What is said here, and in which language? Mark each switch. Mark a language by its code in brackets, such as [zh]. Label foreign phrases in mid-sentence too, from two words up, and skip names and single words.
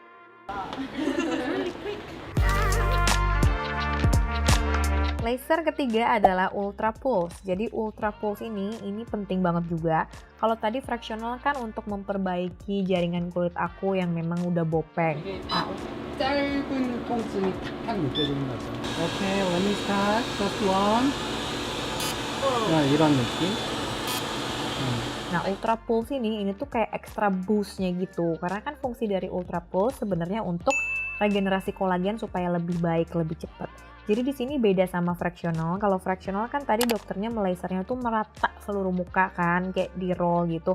[id] Laser ketiga adalah [en] ultra pulse. [id] Jadi [en] ultra pulse [id] ini penting banget juga. Kalau tadi fractional kan untuk memperbaiki jaringan kulit aku yang memang udah bopeng. [ko] 이게 짧은 통증이 탁 느껴지는 거죠. 오케이, [en] let me start. First one. [ko] 이런 느낌. [id] Nah, [en] ultra pulse [id] ini tuh kayak [en] extra boostnya [id] gitu. Karena kan fungsi dari [en] ultra pulse [id] sebenarnya untuk regenerasi kolagen supaya lebih baik, lebih cepat. Jadi di sini beda sama fractional. Kalau fractional kan tadi dokternya melasernya tuh merata seluruh muka kan, kayak di roll gitu.